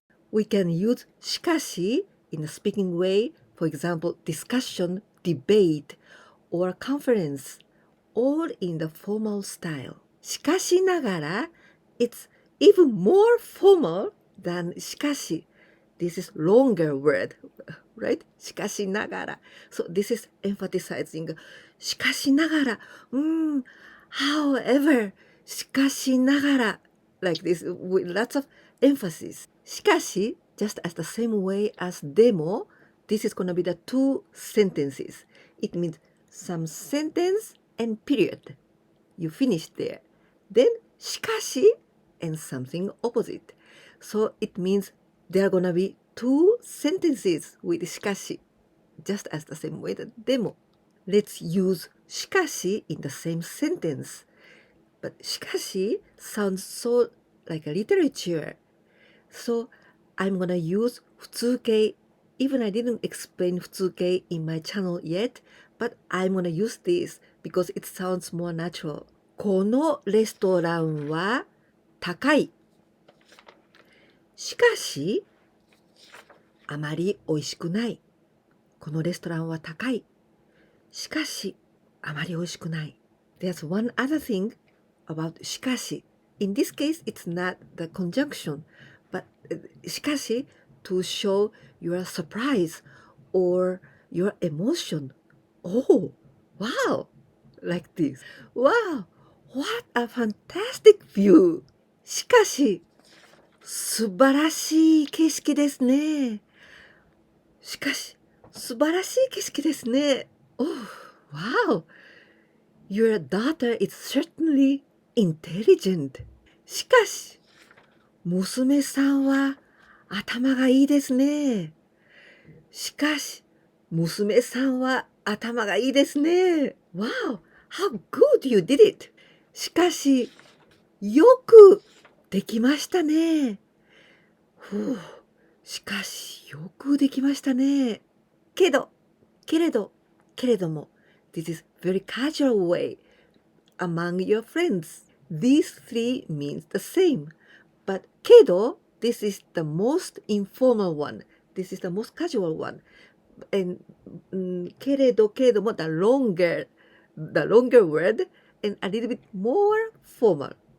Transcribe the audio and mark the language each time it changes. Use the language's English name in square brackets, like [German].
[English] We can use shikashi in a speaking way, for example, discussion, debate, or conference, all in the formal style. しかしながら, it's even more formal than しかし. This is longer word, right? [Japanese] しかしながら. [English] So this is emphasizing しかしながら. However, しかしながら. Like this with lots of emphasis. しかし, just as the same way as demo, this is going to be the two sentences. It means some sentence and period. You finish there. Then しかし and something opposite. So it means there are going to be two sentences with しかし, just as the same way that demo. Let's use しかし in the same sentence. But しかし sounds so like a literature. So I'm gonna use 普通形. Even I didn't explain 普通形 in my channel yet, but I'm gonna use this because it sounds more natural. [Japanese] このレストランは高い。しかし、あまり美味しくない。このレストランは高い。しかし、あまり美味しくない。 [English] There's one other thing about しかし. In this case, it's not the conjunction, but しかし to show your surprise or your emotion. Oh, wow! Like this. Wow! What a fantastic view! [Japanese] しかし、素晴らしい景色ですね。しかし、素晴らしい景色ですね。 [English] Oh, wow! Your daughter is certainly intelligent. [Japanese] しかし、娘さんは頭がいいですね。しかし、娘さんは頭がいいですね。 [English] Wow! How good you did it! [Japanese] しかし、よくできましたね。しかし、よくできましたね。けど、けれど、けれども。 [English] This is very casual way among your friends. These three means the same. But けど, this is the most informal one. This is the most casual one. And けれども the longer word and a little bit more formal.